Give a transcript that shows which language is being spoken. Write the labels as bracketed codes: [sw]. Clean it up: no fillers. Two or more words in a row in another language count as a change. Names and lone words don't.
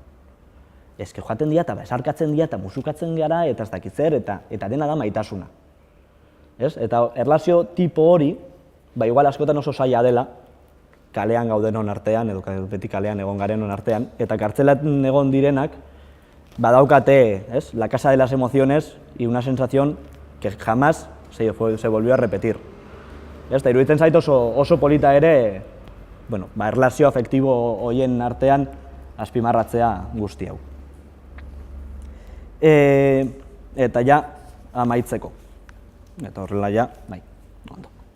[eu] Ezki joaten dira, eta besarkatzen dira, eta musukatzen gara, eta ez dakit zer, eta dena da maitasuna. Eta erlazio tipo hori, igual askotan oso zaila dela, kalean gaudenon artean, edo beti kalean egon garenon artean, eta kartzelan egon direnak, badaukate, [es] la casa de las emociones, y una sensación que jamás se volvió a repetir. [eu] Eta iruditzen zait oso polita ere, erlazio afektibo horien artean azpimarratzea guzti hau. Eta ja, amaitzeko. Eta horrela ja, bai, ondo.